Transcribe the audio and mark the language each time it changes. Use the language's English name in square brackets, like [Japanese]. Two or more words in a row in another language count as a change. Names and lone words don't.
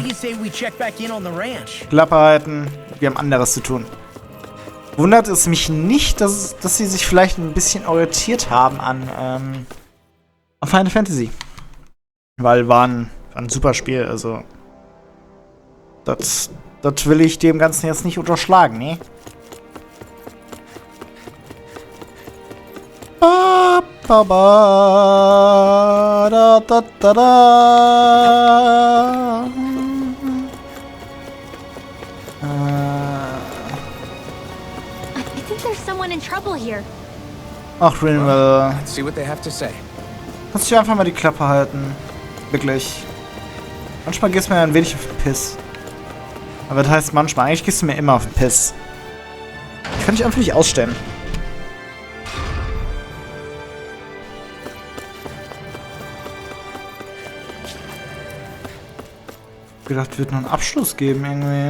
[German] Klappe halten, wir haben anderes zu tun. Wundert es mich nicht, dass sie sich vielleicht ein bisschen orientiert haben an Final Fantasy. Weil war ein super Spiel, also das will ich dem Ganzen jetzt nicht unterschlagen, ne? Ba, ba, da, da, da, da. [English] I think there's someone in trouble here. [German] Ach, Rinwell. [English] Let's see what they have to say. [German] Kannst du einfach mal die Klappe halten? Wirklich. Manchmal gehst du mir ein wenig auf den Piss. Aber das heißt manchmal. Eigentlich gehst du mir immer auf den Piss. Ich kann dich einfach nicht ausstellen. Ich hab gedacht, wird noch einen Abschluss geben irgendwie.